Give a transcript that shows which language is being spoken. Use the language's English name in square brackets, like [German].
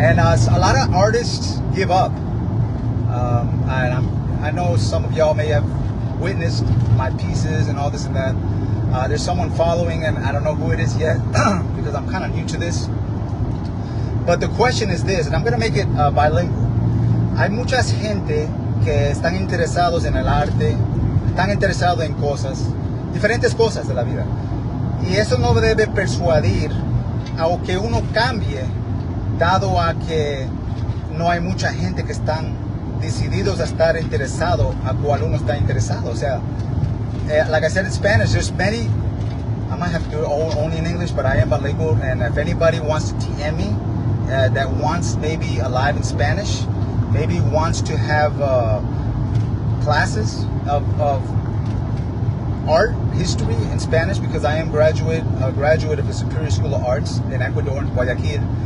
[English] And a lot of artists give up. I know some of y'all may have witnessed my pieces and all this and that. There's someone following, and I don't know who it is yet because I'm kind of new to this. But the question is this, and I'm going to make it bilingual. [Spanish] Hay mucha gente que están interesados en el arte, están interesados en cosas, diferentes cosas de la vida. Y eso no debe persuadir a que uno cambie, dado a que no hay mucha gente que están decididos a estar interesado a cual uno está interesado. O sea, [English] like I said in Spanish, there's many, I might have to do it only in English, but I am bilingual, and if anybody wants to DM me that wants maybe a live in Spanish, maybe wants to have classes of art history in Spanish, because I am a graduate of the Superior School of Arts in Ecuador, in Guayaquil.